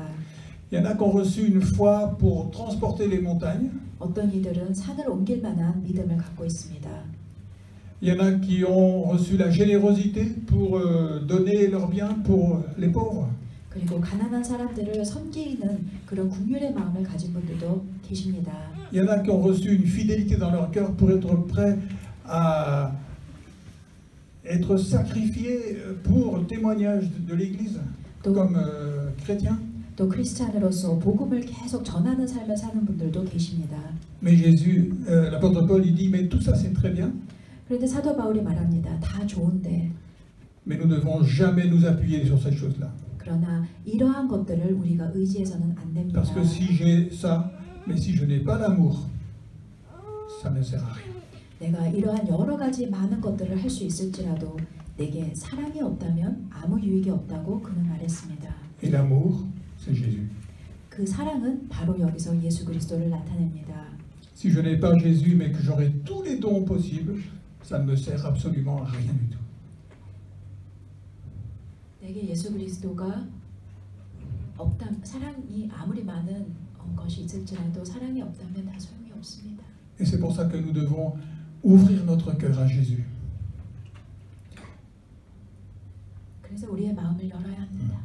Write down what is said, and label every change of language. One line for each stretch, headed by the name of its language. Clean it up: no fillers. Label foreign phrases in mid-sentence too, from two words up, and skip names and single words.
French: Il y en a qui ont reçu une foi pour transporter les montagnes.
Korean: 어떤 이들은 산을 옮길 만한 믿음을 갖고 있습니다.
French: Il y en a qui ont reçu la générosité pour donner leurs biens pour les pauvres.
Korean: 그리고 가난한 사람들을 섬기는 그런 국률의 마음을 가진 분들도 계십니다.
French: Il y en a qui ont reçu une fidélité dans leur cœur pour être prêts à être sacrifiés pour le témoignage de l'Église comme chrétiens.
Korean: 또 크리스찬으로서 복음을 계속 전하는 삶을 사는 분들도 계십니다.
French: Mais Jésus, l'apôtre Paul, il dit, mais tout ça c'est très bien.
Korean: 그런데 사도 바울이 말합니다. 다 좋은데
French: Mais nous ne devons jamais nous appuyer sur ces choses-là.
Korean: 그러나 이러한 것들을 우리가 의지해서는 안 됩니다.
French: Parce que si j'ai ça, mais si je n'ai pas l'amour, ça ne sert à rien.
Korean: 내가 이러한 여러 가지 많은 것들을 할 수 있을지라도 내게 사랑이 없다면 아무 유익이 없다고 그는 말했습니다.
French: Et l'amour, c'est Jésus.
Korean: 그 사랑은 바로 여기서 예수 그리스도를 나타냅니다.
French: Si je n'ai pas Jésus, mais que j'aurai tous les dons possibles, ça ne me sert absolument à rien du tout.
Korean: 내게 예수 그리스도가 없다, 사랑이 아무리 많은 것이 있을지라도 사랑이 없다면 다 소용이 없습니다.
French: Et c'est pour ça que nous devons ouvrir notre cœur à Jésus.
Korean: 그래서 우리의 마음을 열어야 합니다.